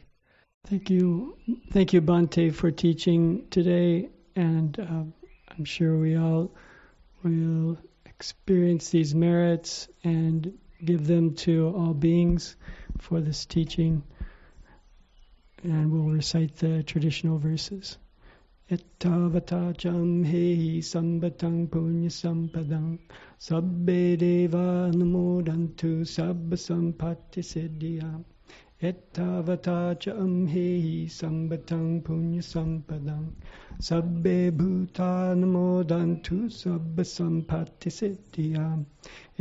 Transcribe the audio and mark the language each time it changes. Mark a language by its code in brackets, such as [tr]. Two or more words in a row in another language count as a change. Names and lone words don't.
[en] Thank you, Bhante, for teaching today, and I'm sure we all will experience these merits and give them to all beings for this teaching. And we'll recite the traditional verses. [pi] Ettavata cham hehi sambatang punya sampadang sabbe deva namodantu sabba sampatti siddhiyam. Ettavata cham hehi sambatang punya sampadang sabbe bhuta namodantu sabba sampatti siddhiyam.